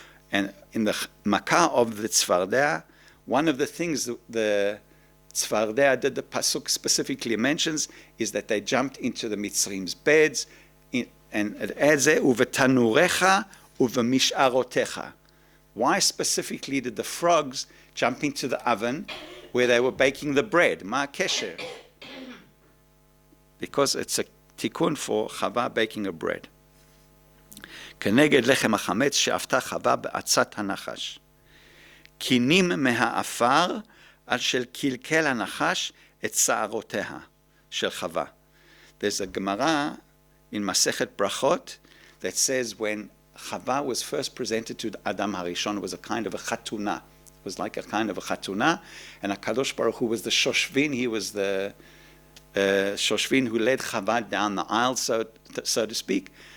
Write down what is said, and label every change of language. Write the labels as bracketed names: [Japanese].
[English] And in the Makkah of the Tzvardea, one of the things the Tzvardea that the Pasuk specifically mentions is that they jumped into the Mitzrim's beds, and it adds there, uvetanurecha uvemish'arotecha. Why specifically did the frogs jump into the oven where they were baking the bread? Ma kesher. Because it's a tikkun for Chava baking a bread. [Hebrew] כנגד לחם החמץ שאפתה חווה בעצת הנחש. קינים מהעפר על של קלקל הנחש את שערותיה של חווה. [English] There's a Gemara in Masechet Brachot that says when Chava was first presented to Adam Harishon, it was a kind of a chatuna. It was like a kind of a chatuna, and HaKadosh Baruch Hu was the Shoshvin, he was the Shoshvin who led Chava down the aisle, so to speak.